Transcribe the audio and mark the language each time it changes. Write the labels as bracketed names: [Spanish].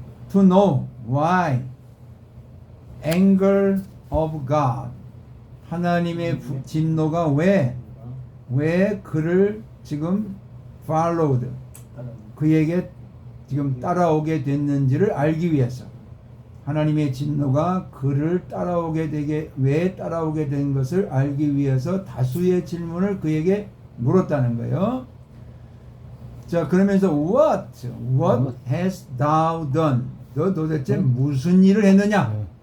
[English] To know why anger of God, [Korean] 하나님의 진노가 왜 그를 지금 followed, 그에게 지금 따라오게 됐는지를 알기 위해서, 하나님의 진노가 그를 왜 따라오게 된 것을 알기 위해서 다수의 질문을 그에게 물었다는 거예요. 자, 그러면서 [English] what hast thou done? [Korean] 너 도대체 무슨 일을 했느냐?